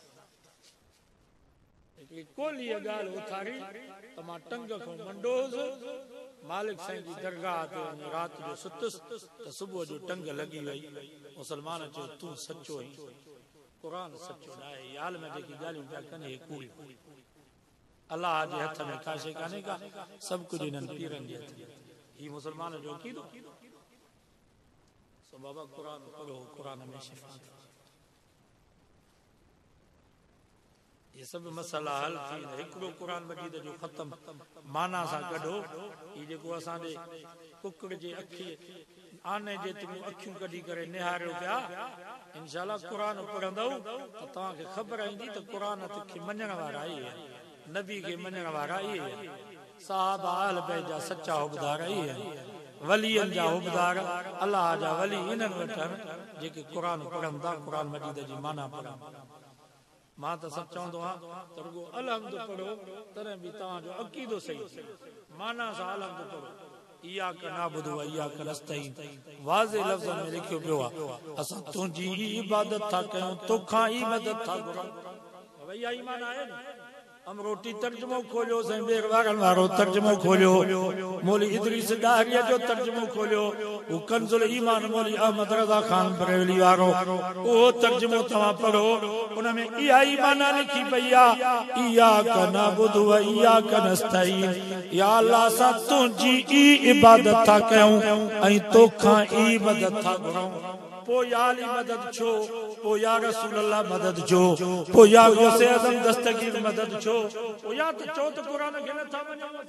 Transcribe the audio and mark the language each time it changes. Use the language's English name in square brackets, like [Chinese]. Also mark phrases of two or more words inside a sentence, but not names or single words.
[Sindhi] हिकिड़ी कोली ॻाल्हि उथारी त मां टंग खां मंडोसि, मालिक साईं जी दरगाह ते वञी राति जो सुतसि त सुबुह जो टंग लॻी वई। मुसलमान चयो तूं सचो आहीं, क़ुरान सचो न आहे। हाल में जेकी ॻाल्हियूं पिया कनि हे कूड़। अल्लाह जे हथ में का शइ कान्हे का, सभु कुझु इन्हनि पीरनि जे हथ में। ही मुसलमान जो अक़ीदो। सो बाबा कुरान पढ़ो, कुरान में शिफा। ये सब मसला हल थी। हिकिड़ो कुरान मजीद जो ख़त्म माना सां कढो। ही जेको असांजे कुकड़ जे अखी आने जे तूं अखियूं कढी करे निहारियो पिया, इंशाअल्लाह कुरान पढ़ंदव त तव्हांखे ख़बर ईंदी त कुरान खे मञण वारा ई आहिनि, नबी के मञण वारा ई आहिनि, साहबा अहल बैत जा सच्चा हुबदार ई आहिनि, वलियनि जा हुबदार अल्लाह जा वली इन्हनि वटि आहिनि जेके कुरान पढ़नि था, कुरान मजीद जी माना पढ़नि। मां त सभु चवंदो आहियां त रुगो अलहम्द पढ़ो तॾहिं बि तव्हांजो अक़ीदो सही, माना सां अलहम्द पढ़ो। [Arabic] إياك نعبد وإياك نستعين [Sindhi] वाज़े लफ़्ज़न में लिखियो पियो आहे, असां तुंहिंजी इबादत था कयूं, तोखां ई मदद था घुरूं। भई ईमान आहे न। अमरोटी तर्जुमो खोलियो, साईं बेर वारनि वारो तर्जुमो खोलियो, मौली इदरीस डाहरिया जो तर्जुमो खोलियो, वो कंजुल ईमान मौली अहमद रज़ा खान बरेलवी वारो वो तर्जुमो तव्हां पढ़ो। उनमें इहा ई माना लिखी पई आहे, [Arabic] إياك نعبد وإياك نستعين, [Sindhi] या अल्लाह असां तुंहिंजी ई इबादत था कयूं ऐं तोखां ई मदद था घुरूं। पो या अली मदद छो, पो या रसूल अल्लाह मदद छो, पो या गौसे आज़म दस्तगीर मदद छो, पो या त चो त कुरान खे नथा मञो।